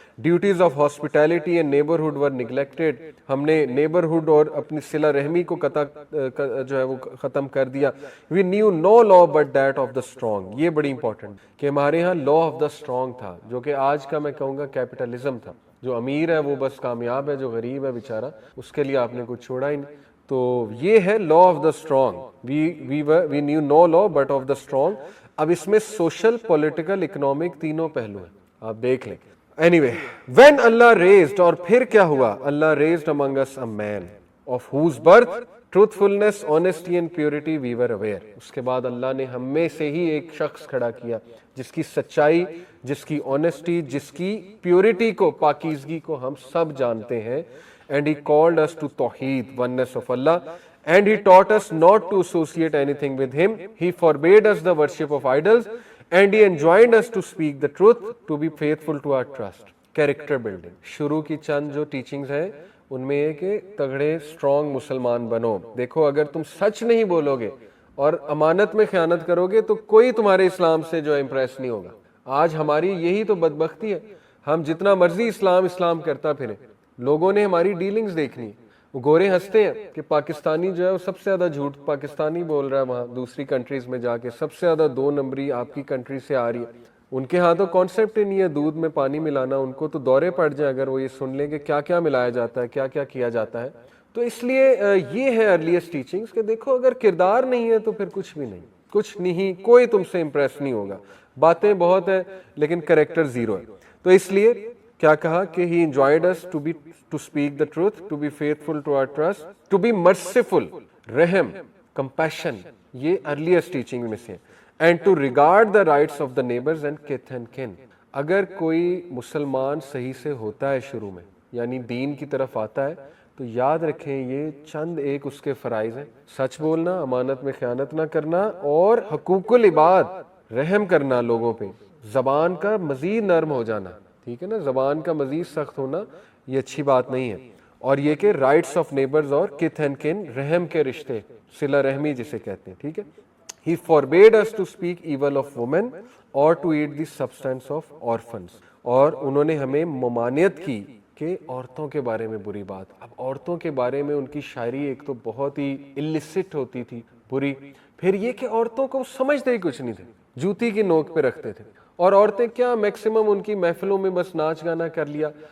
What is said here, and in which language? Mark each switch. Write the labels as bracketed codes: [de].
[en] duties of hospitality and neighborhood were neglected, [ur] ہم نے neighbourhood اور اپنی صلہ رحمی کو جو ہے وہ ختم کر دیا. [en] we knew no law but that of the strong, [ur] یہ بڑی امپورٹنٹ کہ ہمارے ہاں لا آف دا اسٹرانگ تھا, جو کہ آج کا میں کہوں گا کیپٹلزم تھا. جو امیر ہے وہ بس کامیاب ہے, جو غریب ہے بیچارہ اس کے لیے آپ نے کچھ چھوڑا ہی نہیں. تو یہ ہے law of the strong, [en] we knew no law but of the strong. [ur] اب اس میں سوشل, پولیٹیکل, اکنامک تینوں پہلو ہیں, آپ دیکھ لیں. [en] anyway, when Allah raised, [ur] اور پھر کیا ہوا, [en] Allah raised among us a man of whose birth truthfulness, honesty and purity we were aware. [ur] اس کے بعد اللہ نے ہم میں سے ہی ایک شخص کھڑا کیا جس کی سچائی، جس کی آنیسٹی، جس کی پیورٹی کو، پاکیزگی کو ہم سب جانتے ہیں. [en] And he called us to Tawheed, oneness of Allah, and he taught us not to associate anything with him. He forbade us the worship of idols, and he enjoined us to speak the truth, to be faithful to our trust. Character building. [ur] شروع کی چند جو teachings ہیں ان میں یہ کہ تگڑے strong مسلمان بنو. دیکھو اگر تم سچ نہیں بولو گے اور امانت میں خیانت کرو گے تو کوئی تمہارے اسلام سے جو امپریس نہیں ہوگا. آج ہماری یہی تو بدبختی ہے. ہم جتنا مرضی اسلام کرتا پھریں، لوگوں نے ہماری ڈیلنگز دیکھنی. وہ گورے ہنستے ہیں کہ پاکستانی جو ہے وہ سب سے زیادہ جھوٹ پاکستانی بول رہا ہے وہاں دوسری کنٹریز میں جا کے، سب سے زیادہ 2 نمبری آپ کی کنٹری سے آ رہی ہے. ان کے ہاں تو کانسیپٹ ہی نہیں ہے دودھ میں پانی ملانا. ان کو تو دورے پڑ جائیں اگر وہ یہ سن لیں کہ کیا کیا ملایا جاتا ہے، کیا کیا کیا جاتا ہے. تو اس لیے یہ ہے ارلیسٹ ٹیچنگز کہ دیکھو اگر کردار نہیں ہے تو پھر کچھ بھی نہیں، کچھ نہیں، کوئی تم سے امپریس نہیں ہوگا. باتیں بہت ہیں لیکن کریکٹر زیرو ہے. تو اس لیے کیا کہا کہ [en] he enjoined us to speak the truth, to be faithful to our trust, to be merciful, رحم، compassion، [ur] یہ ارلیسٹ ٹیچنگ میں سے. [en] and to regard the rights of the neighbors and kith and kin. [ur] اگر کوئی مسلمان صحیح سے ہوتا ہے شروع میں، یعنی دین کی طرف آتا ہے، تو یاد رکھیں یہ چند ایک اس کے فرائض ہیں: سچ بولنا، امانت میں خیانت نہ کرنا، اور حقوق العباد، رحم کرنا لوگوں پہ، زبان کا مزید نرم ہو جانا. ٹھیک ہے نا، زبان کا مزید سخت ہونا یہ اچھی بات نہیں ہے. اور یہ کہ رائٹس آف نیبرز اور کتھ اینڈ کن، رحم کے رشتے، صلہ رحمی جسے کہتے ہیں. ٹھیک ہے. [en] He forbade us to speak evil of women or to eat the substance of orphans. [ur] اور انہوں نے ہمیں ممانعت کی کہ عورتوں کے بارے میں بری بات. اب عورتوں کے بارے میں ان کی شاعری ایک تو بہت ہی illicit ہوتی تھی، بری. پھر یہ کہ عورتوں کو سمجھتے ہی کچھ نہیں تھے، جوتی کی نوک پہ رکھتے تھے. اور عورتیں کیا میکسیمم ان کی محفلوں میں بس ناچ گانا کر لیا.